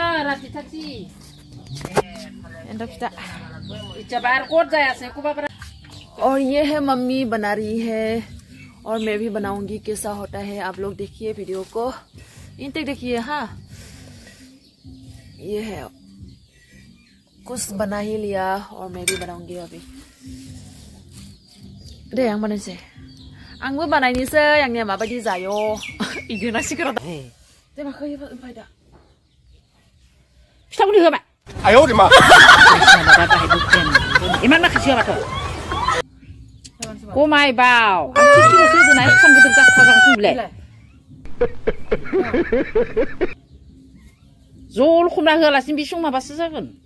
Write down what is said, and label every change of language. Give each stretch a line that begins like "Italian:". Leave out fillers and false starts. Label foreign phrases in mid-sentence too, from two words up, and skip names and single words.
Hindi: और ये है मम्मी बना रही है, और मैं भी बनाऊंगी। कैसा होता है आप लोग देखिए वीडियो को इन तक देखिए। हाँ, ये है, कुछ बना ही लिया और मैं भी बनाऊंगी अभी।
Bodo: दे आं बनायसै, आंबो बानायनोसै। आंनिया माबायदि जायो इदिना सिगारेट दे माखौ ओमफ्राय दा फिथाखौनो होबाय। आय' दे मा इमान माखासे होबाथ' गमाय बाव आं थिखिल'सो होदोना एसां गिदिर जाथारगासिनो बिलाय जल खमना होआलासिनो बे सं माबासो जागोन।